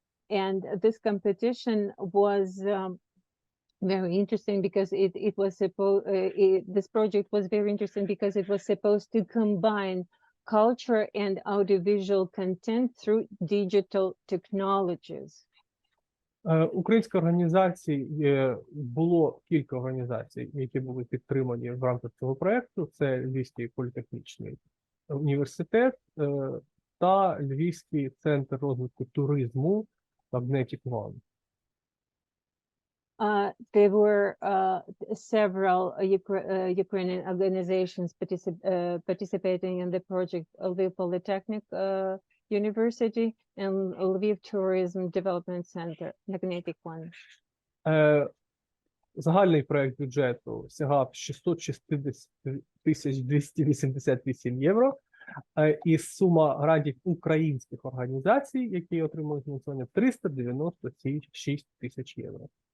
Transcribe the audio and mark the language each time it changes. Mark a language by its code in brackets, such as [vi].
[en] And this competition was very interesting because it was this project was very interesting because it was supposed to combine culture and audiovisual content through digital technologies. [uk] Українська організація, було кілька організацій, які були підтримані в рамках цього проекту. Це Львівський політехнічний університет та Львівський центр розвитку туризму Magnetic One. [en] There were several Ukrainian organizations participating in the project: Lviv Polytechnic University and Lviv Tourism Development Center, Magnetic One. [uk] Загальний проект бюджету сягав 660 288 євро, і сума грантів українських організацій, які отримують фінансування, 396 тисяч євро.